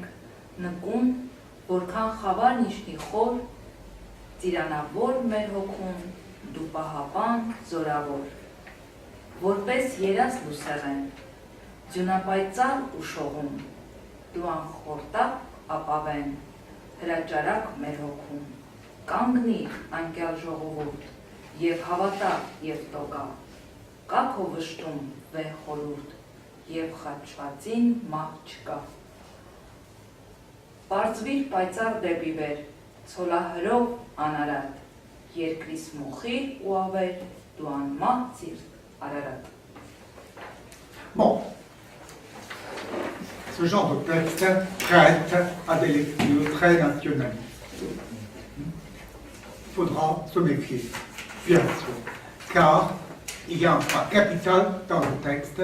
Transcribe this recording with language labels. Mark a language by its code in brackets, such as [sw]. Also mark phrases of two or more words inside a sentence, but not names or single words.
[hy] նկուն, որքան խավարն իշնի խոր, ծիրանավոր մեր հոգում, դու պահապան զորավոր, որպես երաս լուսեղեն, ձյունապայծառ ու շողում, դու անխորտակ ապավեն, հրաճարակ մեր հոգում, կանգնի անկյալ ժողովուրդ, և հավատա և տոկա, կա քո վշտում վեհ խորուրդ, և խաչվածին մահ չկա։ Պարծվիր պայծառ դեպի վեր, ցոլահրով անարատ, երկրիս մոխիր ու ավեր, դու անմահ ծիրտ Արարատ։ [fr] Bon, ce genre de texte prête à des lectures très nationalistes. Il faudra se méfier, bien sûr, car il y a un point capital dans le texte.